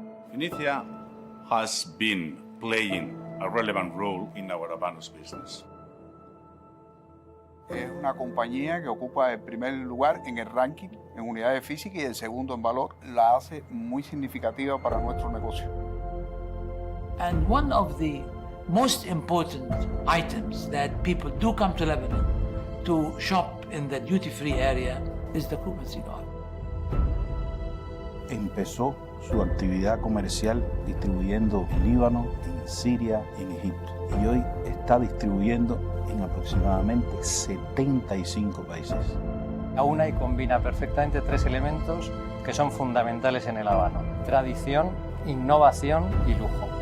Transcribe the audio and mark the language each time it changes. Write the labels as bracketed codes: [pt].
[en] Phoenicia has been playing a relevant role in our habanos business. [es] Es una compañía que ocupa el primer lugar en el ranking en unidades físicas y el segundo en valor. La hace muy significativa para nuestro negocio. [en] And one of the most important items that people do come to Lebanon to shop in the duty-free area is the Cuban cigar. [es] empezó su actividad comercial distribuyendo en Líbano, en Siria, en Egipto. Y hoy está distribuyendo en aproximadamente 75 países. Aúna y combina perfectamente tres elementos que son fundamentales en el habano: tradición, innovación y lujo.